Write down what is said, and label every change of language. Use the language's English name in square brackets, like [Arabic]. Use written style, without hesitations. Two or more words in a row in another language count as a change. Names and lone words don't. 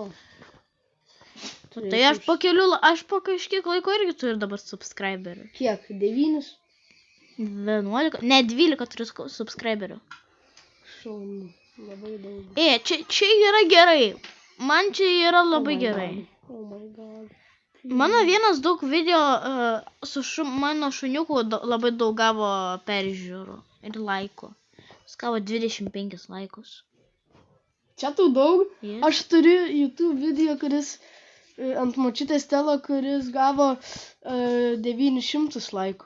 [Lithuanian] Tai aš po kažkiek laiko irgi turiu dabar subscriberių. Kiek? 9? 11? Ne, 12 turiu subscriberių. Šaunu. Labai daug. Čia yra gerai. Man čia yra labai gerai. [English] Oh my god. [Lithuanian] Mano vienas daug video su mano šuniuku labai daug gavo peržiūrų ir laikų. Jis gavo 25 laikus. Čia tau daug? [English] Yes. [Lithuanian] Aš turiu YouTube video, kuris ant močiutės telo, kuris gavo 900 laikų.